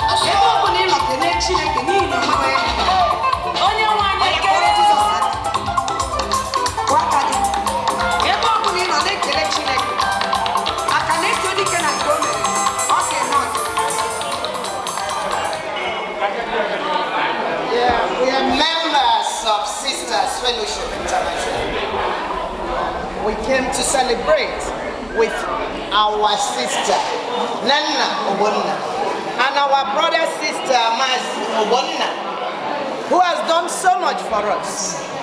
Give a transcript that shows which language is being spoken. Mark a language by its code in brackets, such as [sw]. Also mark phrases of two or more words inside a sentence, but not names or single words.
[ig] Ebe ọ bụla ị nọ, kelee Chineke n'ihi na o nweghị onye dị ka ya. Onye nwe anyị, ekele Jizọs. Kwa aka gị. Ebe ọ bụla ị nọ, na-ekele Chineke. Maka na ezi onye ike na nke o mere, ọ ga-eme ọzọ. [en] Yeah, we are members of Sisters Fellowship International. We came to celebrate with our sister, Nana Ogbonna, and our brother, sister, Mas Ogbonna, who has done so much for us.